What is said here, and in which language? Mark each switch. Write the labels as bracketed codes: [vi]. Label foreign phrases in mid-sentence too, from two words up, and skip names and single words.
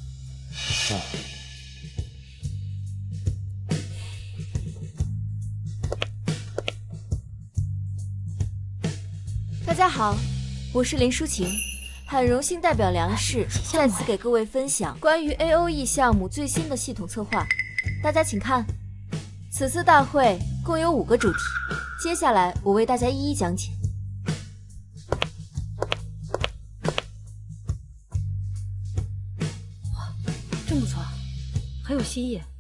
[zh] 大家好，我是林淑琴，很榮幸代表梁氏再次給各位分享關於 AOE 項目最新的系統策劃。大家請看，此次大會共有5個主題，接下來我為大家一一講解。哇，真不錯，很有新意。